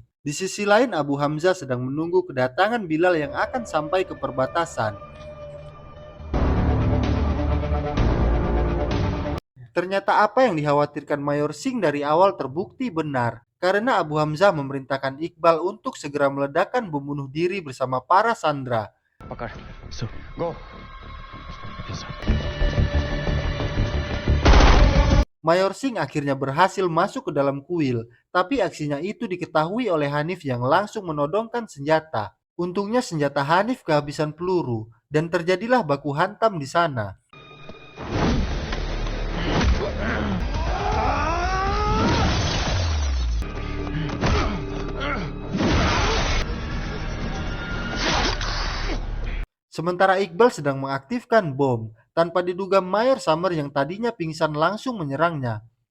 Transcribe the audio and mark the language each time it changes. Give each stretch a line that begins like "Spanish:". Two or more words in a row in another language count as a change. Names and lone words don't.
Indonesian: Di sisi lain, Abu Hamzah sedang menunggu kedatangan Bilal yang akan sampai ke perbatasan. Ternyata apa yang dikhawatirkan Mayor Singh dari awal terbukti benar, karena Abu Hamzah memerintahkan Iqbal untuk segera meledakkan bom bunuh diri bersama para sandera.
Hindi: पकड़ सो गो.
Indonesian: Mayor Singh akhirnya berhasil masuk ke dalam kuil, tapi aksinya itu diketahui oleh Hanif yang langsung menodongkan senjata. Untungnya senjata Hanif kehabisan peluru, dan terjadilah baku hantam di sana. Sementara Iqbal sedang mengaktifkan bom, tanpa diduga Mayor Summer yang tadinya pingsan langsung menyerangnya.